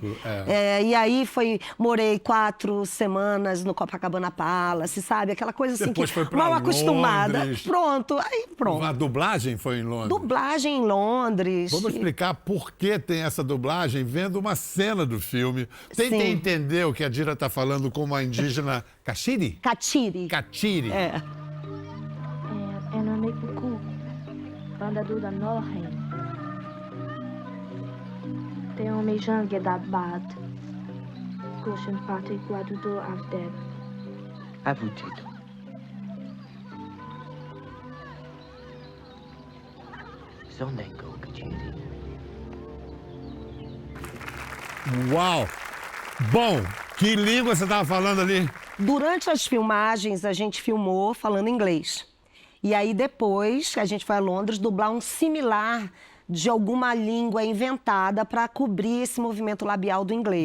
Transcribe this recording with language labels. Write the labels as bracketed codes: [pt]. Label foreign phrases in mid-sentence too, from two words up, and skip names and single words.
[pt] E aí morei 4 semanas no Copacabana Palace, sabe? Aquela coisa assim, depois foi pra mal acostumada. Londres. Pronto. A dublagem foi em Londres? Dublagem em Londres. Vamos explicar por que tem essa dublagem vendo uma cena do filme. Tentem entender o que a Dira está falando como a indígena Kachiri? Kachiri. Kachiri. Enamekuku, Bandadura Norren, Teomejangue da Bad, Goshen Pati Guadudo Avdeb. À vous, Tito. Zondengo Kachiri. Uau! Bom, que língua você estava falando ali? Durante as filmagens, a gente filmou falando inglês. E aí, depois, a gente foi a Londres dublar um similar de alguma língua inventada para cobrir esse movimento labial do inglês.